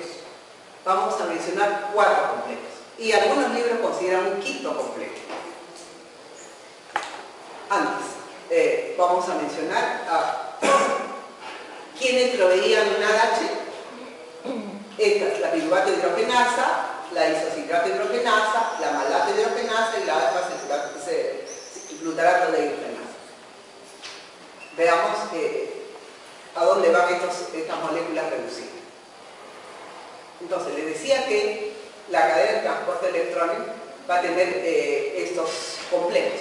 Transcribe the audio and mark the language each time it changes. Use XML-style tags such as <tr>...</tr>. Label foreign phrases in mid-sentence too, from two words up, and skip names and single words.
<es>Vamos a mencionar 4 complejos. Y algunos libros consideran un quinto complejo. Antes, vamos a mencionar quiénes proveían una H. Esta es la piruvato hidrogenasa, la isocitrato hidrogenasa, la malato hidrogenasa y la alfa-glutarato de hidrogenasa. Veamos a dónde van estas moléculas reducidas. Entonces, les decía que la cadena de transporte de electrones va a tener estos complejos.</es>